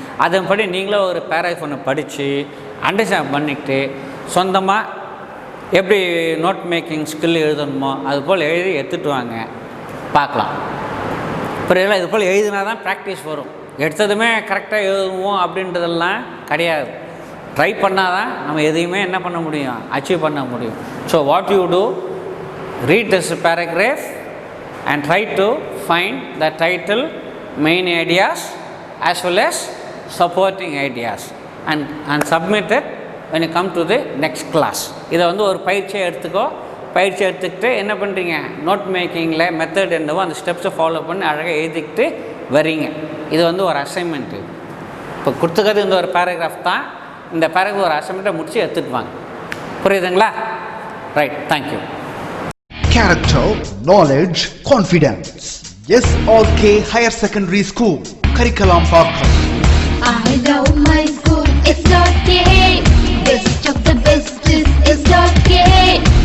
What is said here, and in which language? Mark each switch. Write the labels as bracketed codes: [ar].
[ta] அதன்படி நீங்களே ஒரு பேராகிராஃப் ஒன்று படித்து அண்டர்ஸ்டாண்ட் பண்ணிவிட்டு சொந்தமாக எப்படி நோட் மேக்கிங் ஸ்கில் எழுதணுமோ அதுபோல் எழுதி எடுத்துகிட்டு வாங்க, பார்க்கலாம். புரியல? இது போல் எழுதினா தான் ப்ராக்டிஸ் வரும். எடுத்ததுமே கரெக்டாக எழுதுவோம் அப்படின்றதெல்லாம் கிடையாது. ட்ரை பண்ணால் தான் நம்ம எதையுமே என்ன பண்ண முடியும், அச்சீவ் பண்ண முடியும். [en] So what you do, read this paragraph and try to find the title, main ideas as well as supporting ideas and submit it when you come to the next class. [ta] இதை வந்து ஒரு பயிற்சியை எடுத்துக்கோ. பயிற்சி எடுத்துக்கிட்டு என்ன பண்ணுறீங்க, நோட் மேக்கிங்கில் மெத்தட் என்னவோ அந்த ஸ்டெப்ஸை ஃபாலோ பண்ணி அழகாக எழுதிக்கிட்டு வரீங்க. இது வந்து ஒரு அசைன்மெண்ட்டு. இப்போ கொடுத்துக்கிறது இந்த ஒரு பேராகிராஃப் தான். இந்த பேராகிராஃப் ஒரு அசைன்மெண்ட்டை முடித்து எடுத்துகிட்டு வாங்க. புரியுதுங்களா? Right, thank you. [en] Character, knowledge, confidence. SRK Higher Secondary School, Curriculum Parkam. I love my school, it's okay. Best of the best is okay.